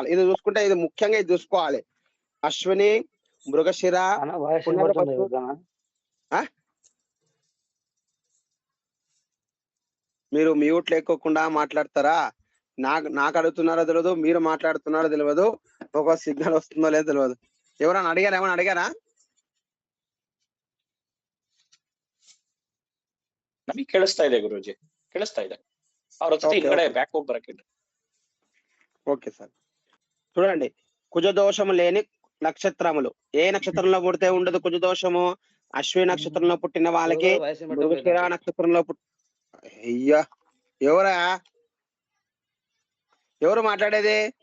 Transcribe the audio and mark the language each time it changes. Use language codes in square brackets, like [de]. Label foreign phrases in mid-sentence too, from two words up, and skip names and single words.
[te] ఇది చూసుకుంటే ఇది ముఖ్యంగా ఇది చూసుకోవాలి. అశ్విని, మృగశిర, పునర్వసు. మీరు మ్యూట్ లేకోకుండా మాట్లాడతారా? నాకు అడుగుతున్నారో తెలియదు, మీరు మాట్లాడుతున్నారో తెలియదు, ఒక సిగ్నల్ వస్తుందో లేదో తెలియదు. ఎవరైనా అడిగారా? ఏమైనా అడిగారా? [kn] ನಮಗೆ ಕೇಳಿಸ್ತಾ ಇದೆ ಗುರುಜಿ, ಕೇಳಿಸ್ತಾ ಇದೆ. ಅವ್ರ ಜೊತೆ ಈ ಕಡೆ ಬ್ಯಾಕ್ ಹೋಗಿ ಬರಕ್ಕೆ. [te] ఓకే సార్, చూడండి, కుజదోషము లేని నక్షత్రములు. ఏ నక్షత్రంలో పుడితే ఉండదు కుజదోషము? అశ్విని నక్షత్రంలో పుట్టిన వాళ్ళకి, మృగశిర నక్షత్రంలో అయ్యా ఎవరా, ఎవరు మాట్లాడేది?